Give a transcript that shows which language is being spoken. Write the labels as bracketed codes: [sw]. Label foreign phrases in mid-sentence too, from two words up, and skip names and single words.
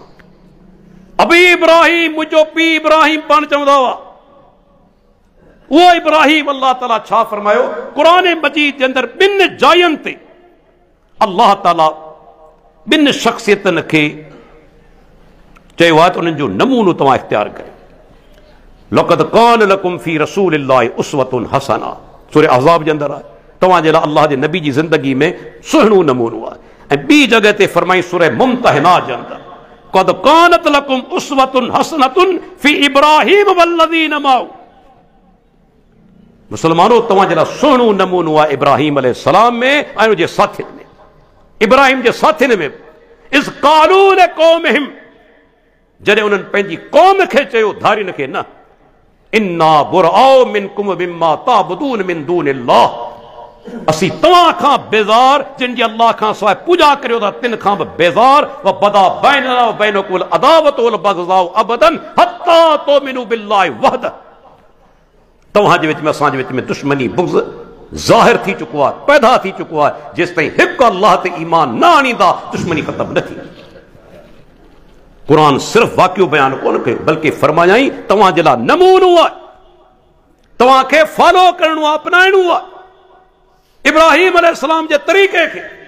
[sd] अबी इब्राहीम, मुंहिंजो पीउ इब्राहीम पाण चवंदा हुआ। उहो इब्राहीम अल्लाह ताला छा फरमायो क़ुरान मजीद जे अंदरि 2 जायुनि ते अल्लाह ताला 2 शख्सियतनि खे चयो आहे त उन्हनि जो नमूनो तव्हां इख्तियार कयो। [ar] لقد كان لكم في رسول الله أسوة حسنة, [sd] सूरह अहज़ाब जे अंदरि आहे। तव्हां जे लाइ अल्लाह जे नबी जी ज़िंदगी में सुहिणो नमूनो आहे। ऐं ॿी जॻह ते फरमाई सूरह मुम्तहिना जे अंदरि, [ar] قد كانت لكم أسوة حسنة في إبراهيم والذين معه. [sd] मुसलमानो, तव्हां जे लाइ सुहिणो नमूनो आहे इब्राहीम अलैहिस्सलाम में ऐं उनजे साथियुनि में। इब्राहीम जे साथियुनि में [ar] إذ قالوا لقومهم, [sd] जॾहिं उन्हनि पंहिंजी क़ौम खे चयो, धारियुनि खे न, [ar] إنا برآء منكم مما تعبدون من دون الله, [sd] असीं तव्हां खां बेज़ार, जिन जी अल्लाह खां सवाइ पूॼा करियो था तिन खां बि बेज़ार। [ar] و بدا بيننا و بينكم العداوة والبغضاء أبدا حتى تؤمنوا بالله وحده, [sd] तव्हां जे विच में असां जे विच में दुश्मनी बुग़्ज़ ज़ाहिर थी चुको आहे, पैदा थी चुको आहे। जेसि ताईं हिकु अल्लाह ते ईमान न आणींदा दुश्मनी ख़त्म न थींदी। कुरान सिर्फ़ वाक़ियो बयान कोन कयो, बल्कि फरमायाई तव्हां जे लाइ नमूनो आहे, तव्हांखे फॉलो करणो आहे, अपनाइणो आहे इब्राहीम अलैहिस्सलाम जे तरीक़े खे।